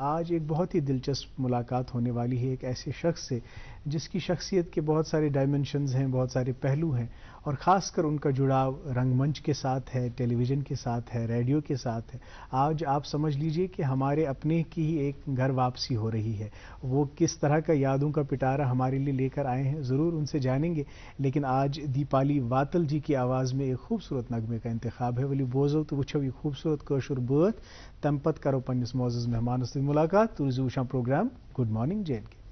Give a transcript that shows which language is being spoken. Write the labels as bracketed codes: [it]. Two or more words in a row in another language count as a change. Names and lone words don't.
[ur] آج ایک بہت ہی دلچسپ ملاقات ہونے والی ہے ایک ایسے شخص سے جس کی شخصیت کے بہت سارے ڈائمنشنز ہیں، بہت سارے پہلو ہیں، اور خاص کر ان کا جڑاؤ رنگ منچ کے ساتھ ہے، ٹیلی ویژن کے ساتھ ہے، ریڈیو کے ساتھ ہے۔ آج آپ سمجھ لیجئے کہ ہمارے اپنے کی ہی ایک گھر واپسی ہو رہی ہے۔ وہ کس طرح کا یادوں کا پٹارا ہمارے لیے لے کر آئے ہیں، ضرور ان سے جانیں گے، لیکن آج دیپالی واتل جی کی آواز میں ایک خوبصورت نغمے کا انتخاب ہے۔ [ks] ولی بوزو تو وچھو یہ خوبصورت کٲشُر بٲتھ، تم پت کرو پننس معزز مہمانس سۭتۍ ملاقات۔ تُہۍ روٗزِو وٕچھان پروگرام گڈ مارننگ JNK۔